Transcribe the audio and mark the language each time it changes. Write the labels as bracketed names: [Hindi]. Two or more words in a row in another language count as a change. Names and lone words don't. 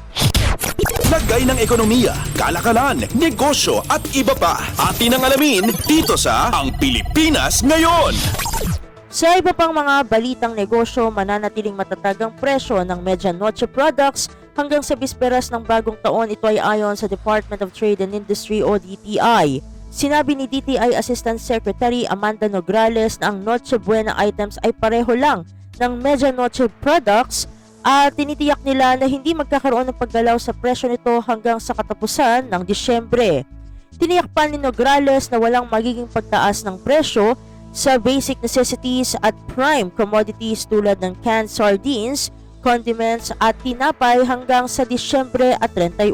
[Filipino] Lagay ng ekonomiya, kalakalan, negosyo at iba pa. Atin ang alamin dito sa Ang Pilipinas Ngayon. Sa iba pang mga balitang negosyo, mananatiling matatag ang presyo ng Medianoche products hanggang sa bisperas ng bagong taon. Ito ay ayon sa Department of Trade and Industry o DTI. Sinabi ni DTI [English] Assistant Secretary [Filipino] Amanda Nograles na ang Noche Buena items ay pareho lang ng Medianoche products at tinitiyak nila na hindi magkakaroon ng paggalaw sa presyo nito hanggang sa katapusan ng Disyembre. Tiniyak pa ni Nograles na walang magiging pagtaas ng presyo sa [English] basic necessities [Filipino] at [English] prime commodities [Filipino] tulad ng [English] canned sardines, [Filipino] condiments at tinapay hanggang sa Disyembre at 31.